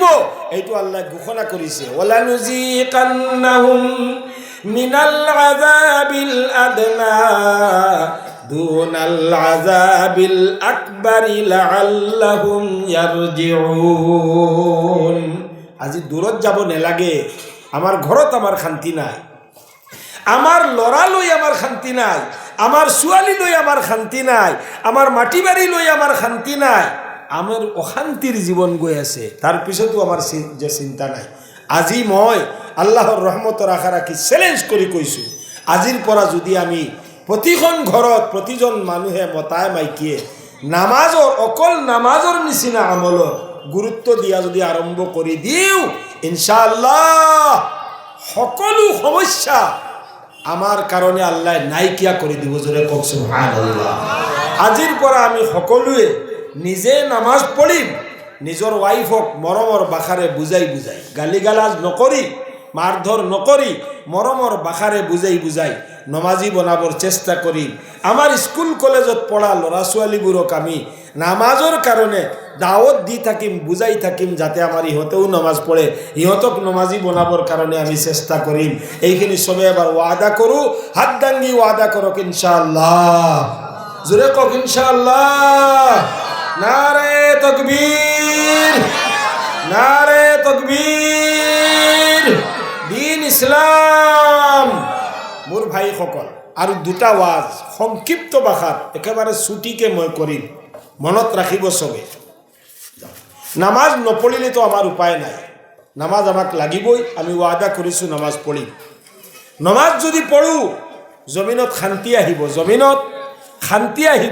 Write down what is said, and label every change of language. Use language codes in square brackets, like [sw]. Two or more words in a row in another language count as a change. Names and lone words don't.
[as] এইটো আল্লাহ ঘোষণা কৰিছে, [ar] ولنذيقنهم من العذاب الأدنى دون العذاب الأكبر لعلهم يرجعون. [as] আজি দূৰত যাব নেলাগে। আমাৰ ঘৰত আমাৰ শান্তি নাই, আমার লড়া লই আমার শান্তি নাই, আমার ছোৱালী লৈ আমার শান্তি নাই, আমার মাটি বাড়ি লৈ আমার শান্তি নাই, আমার অশান্তির জীবন গৈ আছে। তার পিছতো আমার যে চিন্তা নাই। আজি মই আল্লাহর রহমতৰ আশা ৰাখি চ্যালেঞ্জ কৰি কৈছোঁ, আজিৰ পৰা যদি আমি প্ৰতিখন ঘৰত প্ৰতিজন মানুহে মতাই মাইকীয়ে নামাজৰ অকল নামাজৰ নিচিনা আমলৰ গুৰুত্ব দিয়া যদি আৰম্ভ কৰি দিওঁ, [ar] إن شاء الله [as] সকলো সমস্যা আমার কারণে আল্লাহ নাইকিয়া করে দিব। জোরে কক সুবহানাল্লাহ। আজিৰ পৰা আমি সকলোৱে নিজে নামাজ পঢ়িম, নিজৰ ওয়াইফক মৰমৰ ভাষাৰে বুজাই বুজাই, গালি গালাজ নকৰি, মাৰধৰ নকৰি, মৰমৰ ভাষাৰে বুজাই বুজাই নমাজি বনাবৰ চেষ্টা কৰিম। আমাৰ স্কুল কলেজত পঢ়া ল'ৰা ছোৱালীবোৰক আমি নামাজৰ কাৰণে দাৱত দি থাকিম, বুজাই থাকিম, যাতে আমাৰ ইহঁতেও নামাজ পঢ়ে, ইহঁতক নমাজি বনাবৰ কাৰণে আমি চেষ্টা কৰিম। এইখিনি চবে এবাৰ ওয়াদা কৰোঁ, হাত দাঙি ওয়াদা কৰক [ar] إن شاء الله. [as] জোৰে কওক [ar] إن شاء الله. [ur] نعرۂ تکبیر، نعرۂ تکبیر. [as] দিন ইসলাম। মোৰ ভাইসকল, আৰু দুটা ওয়াজ সংক্ষিপ্ত ভাষাত একেবাৰে ছুটিকে মই কৰিম, মনত ৰাখিব চবে। নামাজ নপঢ়িলেতো আমাৰ উপায় নাই, নামাজ আমাক লাগিবই। আমি ওয়াদা কৰিছোঁ নামাজ পঢ়িম। নামাজ যদি পঢ়োঁ, জমিনত শান্তি আহিব, জমিনত শান্তি আহিব।